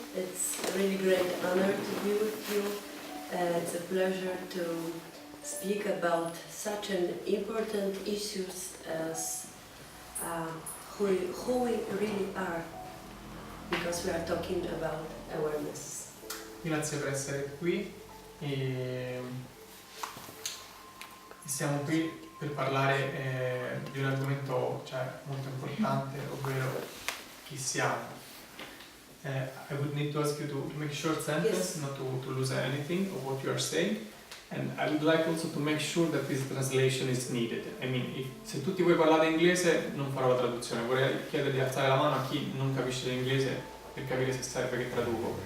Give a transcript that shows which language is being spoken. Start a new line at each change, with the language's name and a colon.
English: It's a really great honor to be with you. It's a pleasure to speak about such an important issues as who we really are, because we are talking about awareness.
Italian: Grazie per essere qui e siamo qui per parlare di un argomento molto importante, ovvero chi siamo.
English: I would need to ask you to make a short sentence, Yes. not to lose anything of what you are saying, and I would like also to make sure that this translation is needed. I mean,
Italian: se tutti voi parlate inglese non farò la traduzione, vorrei chiedere di alzare la mano a chi non capisce l'inglese per capire se serve che traduco.